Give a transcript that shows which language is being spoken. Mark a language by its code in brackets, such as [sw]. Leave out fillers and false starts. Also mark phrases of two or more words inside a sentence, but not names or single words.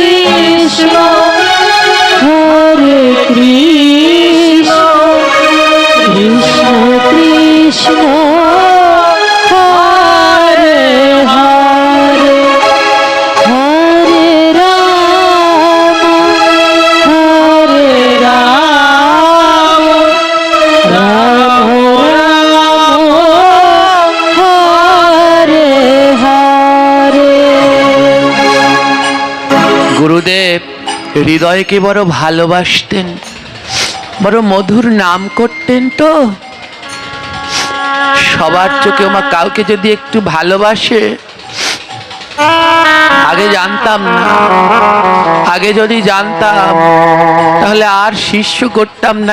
[sa] Hare Krishna, Krishna Krishna, Hare Hare, Hare Rama, Hare Rama, Rama Rama, Hare Hare. [bn] গুরুদেব হৃদয়কে বড় ভালোবাসতেন, বড় মধুর নাম করতেন। তো সবার চোখে ওমা কাউকে যদি একটু ভালোবাসে, আগে জানতাম না, আগে যদি জানতাম তাহলে আর শিষ্য করতাম না।